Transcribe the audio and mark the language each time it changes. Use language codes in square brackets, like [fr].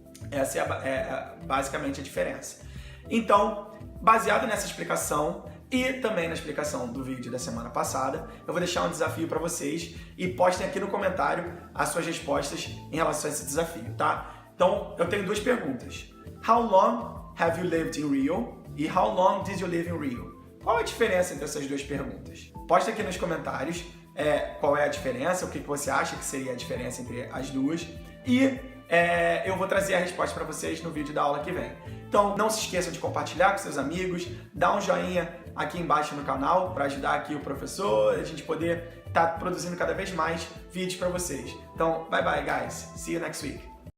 [pt] Essa é basicamente a diferença. Então, baseado nessa explicação e também na explicação do vídeo da semana passada, eu vou deixar um desafio para vocês e postem aqui no comentário as suas respostas em relação a esse desafio, tá? Então, eu tenho 2 perguntas. [en] How long have you lived in Rio? [pt] E [en] how long did you live in Rio? [pt] Qual a diferença entre essas 2 perguntas? Posta aqui nos comentários qual é a diferença, o que você acha que seria a diferença entre as duas. E eu vou trazer a resposta para vocês no vídeo da aula que vem. Então não se esqueçam de compartilhar com seus amigos, dá um joinha aqui embaixo no canal para ajudar aqui o professor, a gente poder estar produzindo cada vez mais vídeos para vocês. Então, [en] bye bye guys, see you next week.